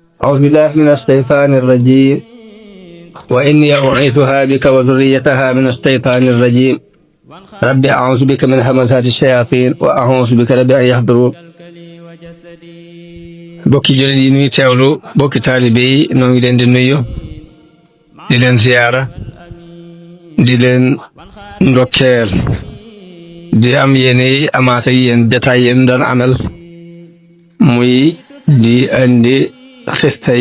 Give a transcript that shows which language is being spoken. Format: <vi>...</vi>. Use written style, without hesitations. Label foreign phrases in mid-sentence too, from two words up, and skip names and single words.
<ar>أعوذ بالله من الشيطان الرجيم وإني أعيذها بك وذريتها من الشيطان الرجيم رب أعوذ بك من همزات الشياطين وأعوذ بك رب أن يحضرون</ar> <wo>bokki jullit yi ñuy teewlu bokki taalibe yi noo ngi leen di nuyu di leen ziyaara di leen ndokkeel di am yéene amaat ak yéen jataay yéen doon amal muy di andi xistay</wo>